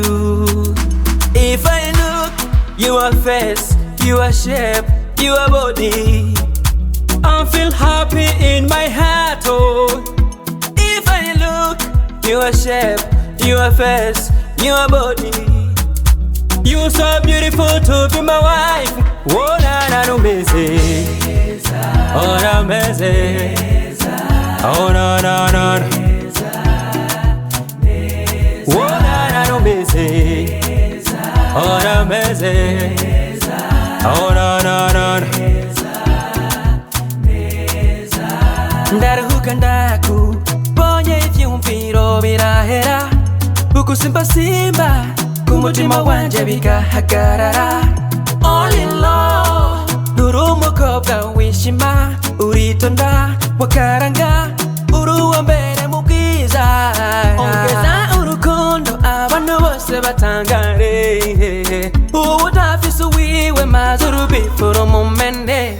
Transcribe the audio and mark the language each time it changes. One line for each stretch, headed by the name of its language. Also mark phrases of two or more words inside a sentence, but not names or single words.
English: If I look, your face, your shape, your body, I feel happy in my heart, oh. If I look, your shape, your face, your body, you're so beautiful to be my wife. Oh, na na no meze. Oh, na meze. Oh, na na na. Oh, na na no meze. Oh, na meze. Oh, na na na.
Rundi: Ndaruhuka ndaku bonye ivyumviro birahera, ukusimba simba kumutima wanje bigahagarara.
English: All in love,
Rundi: uri umukobwa wishima, uritonda wakaranga, uri uwa mbere mu bwiza. Ongeza urukundo abantu bose batangare, ubu udafise uwiwe maze urubifuro mumene.